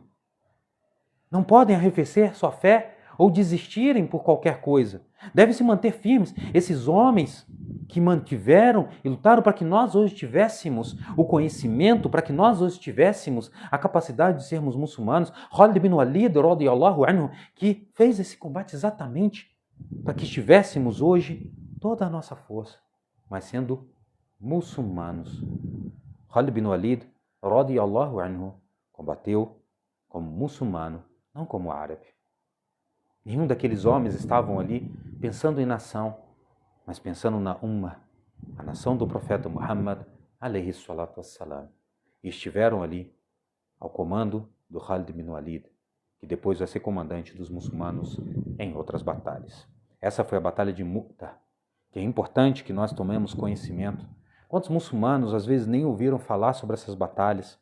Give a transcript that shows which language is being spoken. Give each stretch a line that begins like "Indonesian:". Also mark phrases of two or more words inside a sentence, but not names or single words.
Portuguese: Não podem arrefecer sua fé ou desistirem por qualquer coisa. Devem se manter firmes. Esses homens que mantiveram e lutaram para que nós hoje tivéssemos o conhecimento, para que nós hoje tivéssemos a capacidade de sermos muçulmanos. Khalid bin Walid,
Arabic: رضي الله عنه,
Portuguese: que fez esse combate exatamente para que tivéssemos hoje toda a nossa força, mas sendo muçulmanos. Khalid bin Walid,
Arabic: رضي الله عنه,
Portuguese: combateu como muçulmano, não como árabe. Nenhum daqueles homens estavam ali pensando em nação, mas pensando na Ummah, a nação do profeta Muhammad,
Arabic: عليه الصلاة والسلام.
Portuguese: E estiveram ali ao comando do Khalid bin Walid, que depois vai ser comandante dos muçulmanos em outras batalhas. Essa foi a batalha de Mu'tah, que é importante que nós tomemos conhecimento. Quantos muçulmanos às vezes nem ouviram falar sobre essas batalhas?